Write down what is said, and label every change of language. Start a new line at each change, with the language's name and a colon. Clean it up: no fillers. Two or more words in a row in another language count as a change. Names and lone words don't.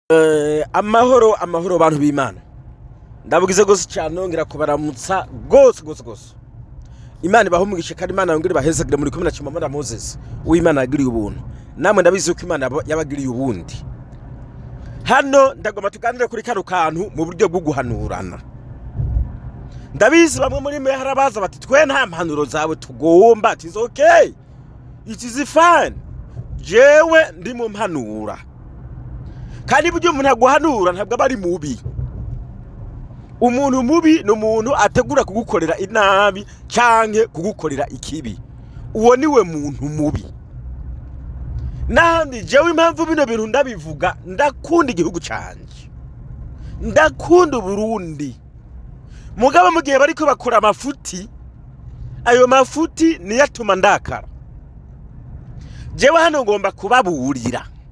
Rundi: amahoro bantu b'Imana ndabugize gose cyane nongera kubaramutsa gose Imana ibahumugishe kandi Imana yongere bahezagire muri 10 na Moses uw'Imana yagiriye ubuntu namwe ndabizi ko Imana yabagiriye ubundi hano ndagoma tuganire kuri kano kantu mu buryo bwo guhanurana ndabizi bamwe muri mwe harabaza bati twe nta mpanuro zawe tugomba
English: it is okay it is fine
Rundi: jewe ndi mu mpanura kandi buryo umuntu aguhanura ntabwo aba ari mubi umuntu mubi ni umuntu ategura kugukorera inabi canke kugukorera ikibi uwo niwe muntu mubi nandi jewe impamvu bino bintu ndabivuga ndakunda igihugu canje ndakunda Burundi mugabo mu gihe bariko bakora amafuti ayo mafuti niyo atuma ndakara jewe hano ngomba kubaburira